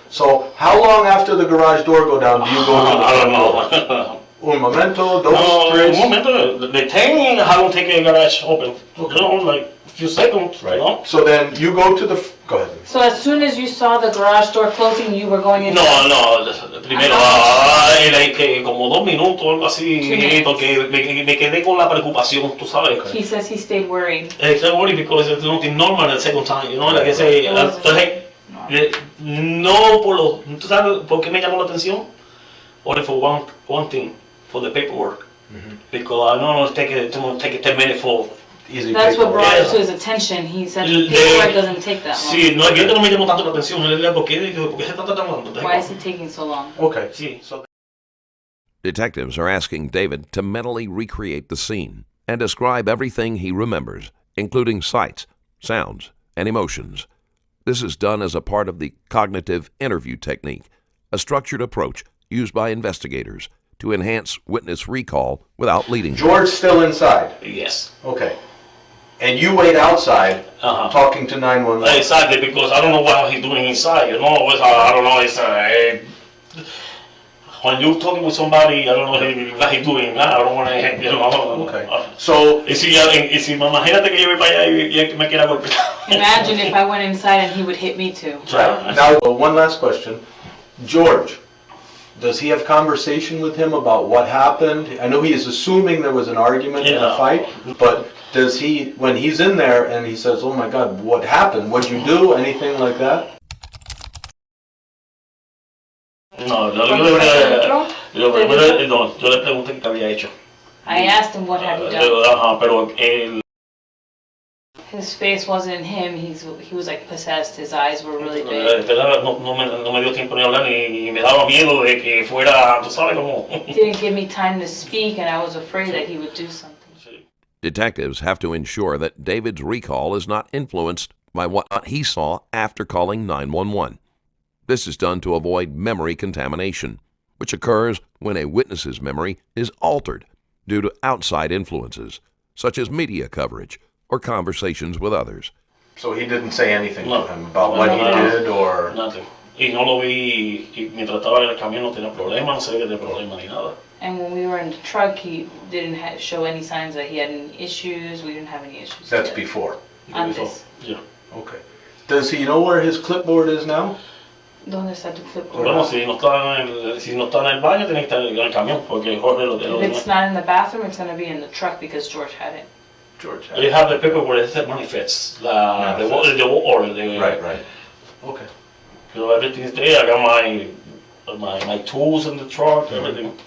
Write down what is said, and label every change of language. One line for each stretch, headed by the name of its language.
English: So how long after the garage door go down do you go to the I don't front door? know.
Spanish: Un momento, dos, No, tres. un momento.
English: The thing, I don't take the garage open. Okay. You know, like a few seconds. Right. You know? So then you go to the... Go ahead. So as soon as you saw the garage door closing, you were going in?
Spanish: No, primero, like, como 2 minutos, algo así,
English: 2 minutes.
Spanish: porque me quedé con la preocupación, tú sabes.
English: He says he stayed worried. It's not worried because it's nothing normal the second time, you know, like I say,
Spanish: entonces, no por lo, ¿tú sabes por qué me llamó la atención?
English: Only for one thing, for the paperwork. Because I don't take it 10 minutes for... Easy That's what brought it Yeah. to his attention. He said the paperwork doesn't take that long.
Spanish: Sí, no, yo no me llamó tanto la atención, ¿por qué se está tratando?
English: Why is it taking so long? Okay.
Spanish: Sí, so...
English: Detectives are asking David to mentally recreate the scene and describe everything he remembers, including sights, sounds, and emotions. This is done as a part of the cognitive interview technique, a structured approach used by investigators to enhance witness recall without leading. George's still inside. Yes. Okay. And you wait outside talking to 911. Exactly, because I don't know what he's doing inside, you know, I don't know, it's, when you're talking with somebody, I don't know what he's doing, I don't want to, you know. Okay. So,
Spanish: Y si imagínate que yo voy para allá y me quiera golpear.
English: Imagine if I went inside and he would hit me too. right. Now, one last question. George, does he have conversation with him about what happened? I know he is assuming there was an argument and a fight, but does he, when he's in there and he says, oh my God, what happened? What'd you do? Anything like that?
Spanish: No, yo le pregunté qué había hecho.
English: I asked him what had he done.
Spanish: Pero él...
English: His face wasn't him. He was like possessed. His eyes were really big.
Spanish: No me dio tiempo ni hablar y me daba miedo de que fuera, tú sabes cómo.
English: Didn't give me time to speak, and I was afraid that he would do something. Detectives have to ensure that David's recall is not influenced by what he saw after calling 911. This is done to avoid memory contamination, which occurs when a witness's memory is altered due to outside influences, such as media coverage or conversations with others. So he didn't say anything to him about what he did or... Nothing. Y no lo vi, y mientras estaba en el camión no tenía problema, no se ve que tenía problema ni nada. And when we were in the truck, he didn't show any signs that he had any issues. We didn't have any issues. That's together. before.
Spanish: Antes.
English: Yeah. Okay. Does he know where his clipboard is now?
Spanish: ¿Dónde está tu clipboard? Bueno, si no está en el baño, tiene que estar en el camión, porque Jorge lo
English: If it's not in the bathroom, it's going to be in the truck because George had it. George have? You have the paper where it says manifest. Right. Okay. So everything is there. I got my tools in the truck, everything.